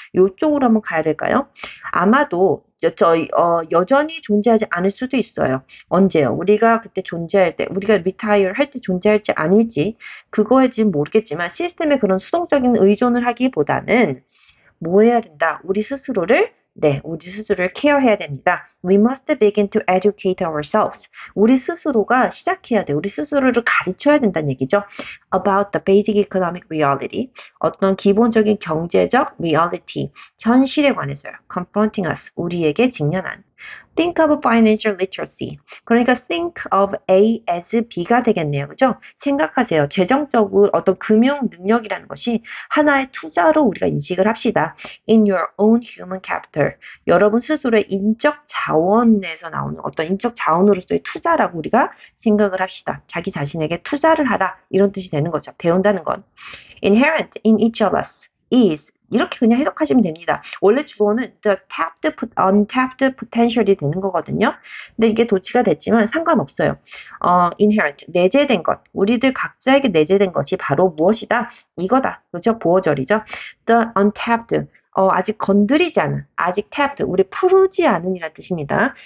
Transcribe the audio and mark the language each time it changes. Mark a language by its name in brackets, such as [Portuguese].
[Korean] 이쪽으로 한번 가야 될까요? 아마도 여전히 존재하지 않을 수도 있어요. 언제요? 우리가 그때 존재할 때, 우리가 리타이어 할 때 존재할지 아닐지 그거에 지금 모르겠지만 시스템에 그런 수동적인 의존을 하기보다는 뭐 해야 된다? 우리 스스로를 케어해야 됩니다. [English] We must begin to educate ourselves. [Korean] 우리 스스로가 시작해야 돼. 우리 스스로를 가르쳐야 된다는 얘기죠. [English] About the basic economic reality. [Korean] 어떤 기본적인 경제적 reality, 현실에 관해서요. [English] Confronting us. [Korean] 우리에게 직면한. [English] Think of financial literacy. [Korean] 그러니까 think of A as B가 되겠네요. 그죠? 생각하세요. 재정적으로 어떤 금융 능력이라는 것이 하나의 투자로 우리가 인식을 합시다. [English] In your own human capital. [Korean] 여러분 스스로의 인적 자원에서 나오는 어떤 인적 자원으로서의 투자라고 우리가 생각을 합시다. 자기 자신에게 투자를 하라. 이런 뜻이 되는 거죠. 배운다는 건. [English] Inherent in each of us is, [Korean] 이렇게 그냥 해석하시면 됩니다. 원래 주어는 [English] the tapped, untapped potential [Korean] 이 되는 거거든요. 근데 이게 도치가 됐지만 상관없어요. inherent, 내재된 것. 우리들 각자에게 내재된 것이 바로 무엇이다? 이거다. 그렇죠? 보어절이죠. [English] The untapped, [Korean] 아직 건드리지 않은, 아직 tapped, 우리 푸르지 않은이라는 뜻입니다.